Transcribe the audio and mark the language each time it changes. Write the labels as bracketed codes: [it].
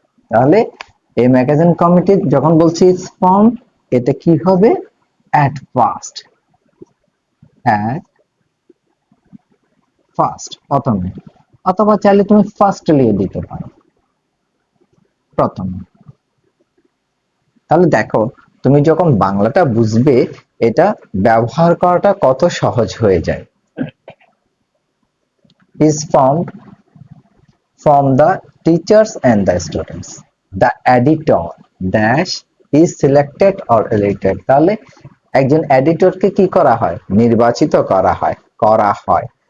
[bn] তাহলে এই magazine committee যখন বলছি ফর্ম, এটা কি হবে, অ্যাট ফার্স্ট, অ্যাট ফার্স্ট প্রথমে, অথবা চাইলে তুমি ফার্স্টলি দিতে পারো, প্রথমে। তাহলে দেখো, তুমি যখন বাংলাটা বুঝবে, এটা ব্যবহার করাটা কত সহজ হয়ে যায়। [en] is formed from the teachers and the students. The editor dash is selected or elected. [bn] তাহলে একজন এডিটরকে কি করা হয়, নির্বাচিত করা হয়, করা হয়।